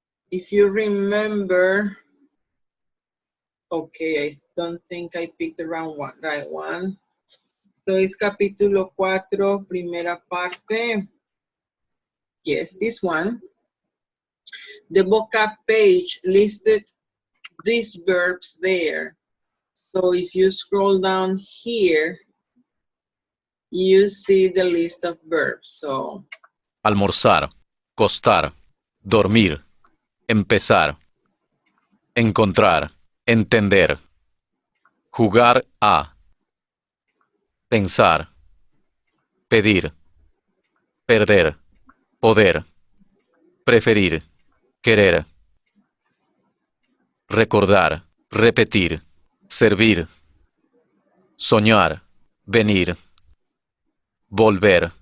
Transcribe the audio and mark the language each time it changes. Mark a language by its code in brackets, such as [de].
[en] if you remember, okay, I don't think I picked the right one. [es] So es capítulo 4, primera parte. [en] Yes, this one. The vocab page listed these verbs there. So if you scroll down here, you see the list of verbs. So [es] almorzar, costar, dormir, empezar, encontrar, entender, jugar a, pensar, pedir, perder, poder, preferir, querer, recordar, repetir, servir, soñar, venir, volver,